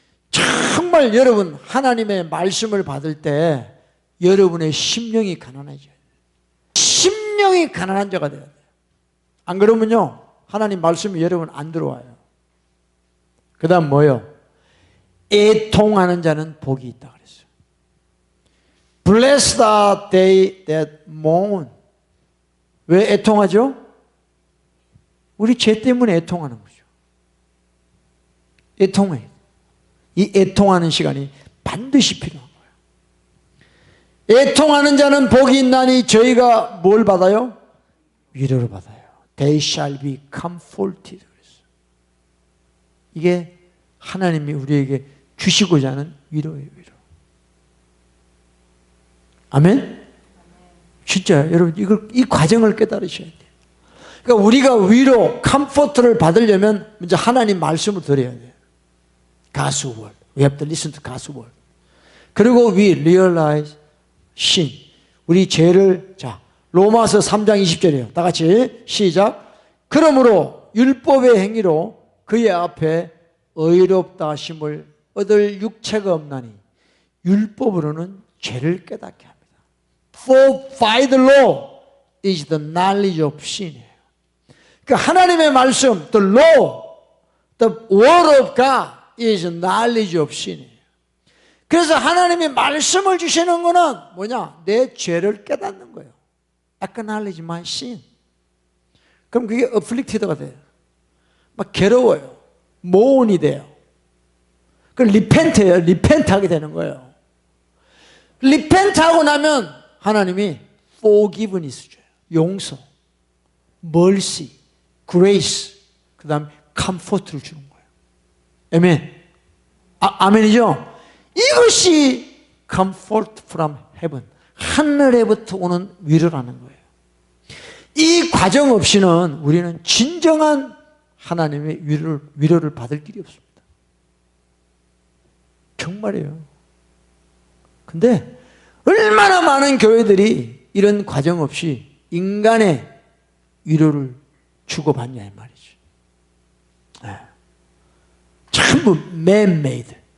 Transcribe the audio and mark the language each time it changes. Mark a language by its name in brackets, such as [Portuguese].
[Korean] 정말 여러분 하나님의 말씀을 받을 때 여러분의 심령이 가난해져요. 심령이 가난한 자가 돼야 돼요. 안 그러면요 하나님 말씀이 여러분 안 들어와요. 그 다음 뭐요? 애통하는 자는 복이 있다 그랬어요. [English] Blessed are they that mourn. [Korean] 왜 애통하죠? 우리 죄 때문에 애통하는 거죠. 애통해. 이 애통하는 시간이 반드시 필요한 거예요. 애통하는 자는 복이 있나니 저희가 뭘 받아요? 위로를 받아요. [English] They shall be comforted. [Korean] 이게 하나님이 우리에게 주시고자 하는 위로예요. 위로. 아멘? 진짜 여러분 이 과정을 깨달으셔야 돼요. 그러니까 우리가 위로, 컴포트를 받으려면 먼저 하나님 말씀을 들어야 돼요. [English] God's word. We have to listen to God's word. 그리고 we realize sin. [Korean] 우리 죄를, 자, 로마서 3장 20절이에요. 다 같이 시작. 그러므로 율법의 행위로 그의 앞에 의롭다 하심을 얻을 육체가 없나니 율법으로는 죄를 깨닫게 합니다. [English] For by the law is the knowledge of sin. [Korean] 그러니까 하나님의 말씀, [English] the law, the word of God is knowledge of sin. [Korean] 그래서 하나님이 말씀을 주시는 거는 뭐냐? 내 죄를 깨닫는 거예요. [English] Acknowledge my sin. [Korean] 그럼 그게 afflicted가 돼요. 막 괴로워요. 모온이 돼요. 그 repent해요. repent하게 되는 거예요. repent하고 나면 하나님이 forgiveness 줘요. 용서, mercy, grace, 그 다음에 comfort를 주는 거예요. 아멘. 아멘이죠? [English] 이것이 comfort from heaven. [Korean] 하늘에부터 오는 위로라는 거예요. 이 과정 없이는 우리는 진정한 하나님의 위로를 받을 길이 없습니다. 정말이에요. 근데 얼마나 많은 교회들이 이런 과정 없이 인간의 위로를 주고받냐 이 말이죠. 네. 전부 man-made.